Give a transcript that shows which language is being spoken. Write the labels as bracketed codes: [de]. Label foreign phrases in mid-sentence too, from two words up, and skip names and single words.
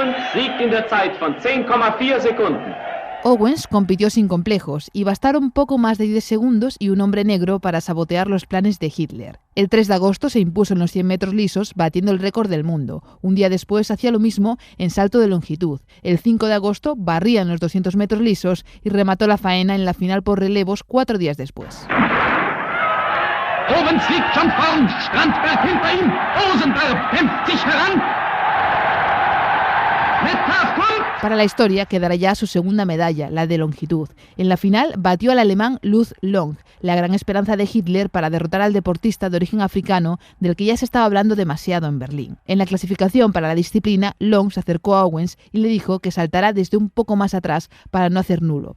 [de] siegt in der Zeit von 10,4 Sekunden. [es] Owens compitió sin complejos y bastaron poco más de 10 segundos y un hombre negro para sabotear los planes de Hitler. El 3 de agosto se impuso en los 100 metros lisos, batiendo el récord del mundo. Un día después hacía lo mismo en salto de longitud. El 5 de agosto barría en los 200 metros lisos y remató la faena en la final por relevos 4 días después. [de] Owens liegt schon vorn, Strandberg hinter ihm, Rosenberg kämpft sich heran. [es] Para la historia quedará ya su segunda medalla, la de longitud. En la final batió al alemán Lutz Long, la gran esperanza de Hitler para derrotar al deportista de origen africano del que ya se estaba hablando demasiado en Berlín. En la clasificación para la disciplina, Long se acercó a Owens y le dijo que saltara desde un poco más atrás para no hacer nulo.